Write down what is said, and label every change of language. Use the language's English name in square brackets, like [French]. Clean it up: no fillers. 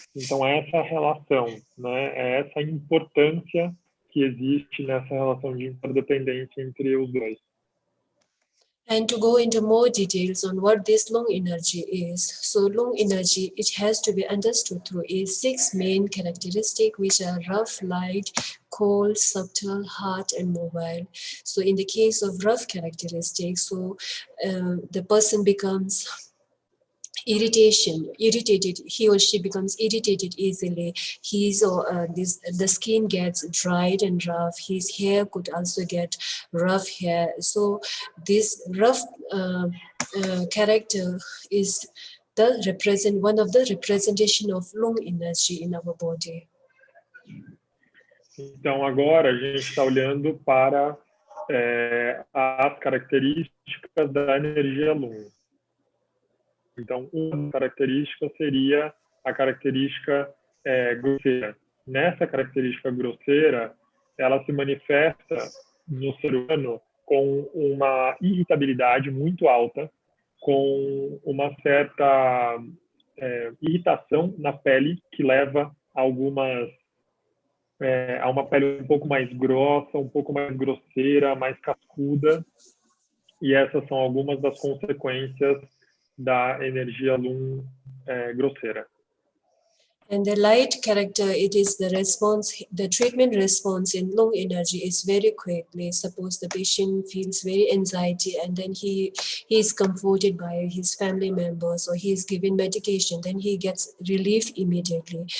[Portuguese] Então, essa relação, né, essa importância que existe nessa relação de interdependência entre os dois. [English] And to go into more details on what this lung energy is. So lung energy, it has to be understood through its 6 main characteristics, which are rough, light, cold, subtle, hard, and mobile. So in the case of rough characteristics, so the person becomes irritated, he or she becomes irritated easily. The skin gets dried and rough. His hair could also get rough hair. So this rough character is one of the representation of lung energy in our body. [Portuguese] Então agora a gente está olhando para as características da energia Lum. Então, uma característica seria a característica grosseira. Nessa característica grosseira, ela se manifesta no ser humano com uma irritabilidade muito alta, com uma certa irritação na pele, que leva a uma pele um pouco mais grossa, um pouco mais grosseira, mais cascuda. E essas são algumas das consequências da energia Lum grosseira. [English] And the light character, it is the response, the treatment response in lung energy is very quickly. Suppose the patient feels very anxiety, and then he is comforted by his family members, or he is given medication, then he gets relief immediately.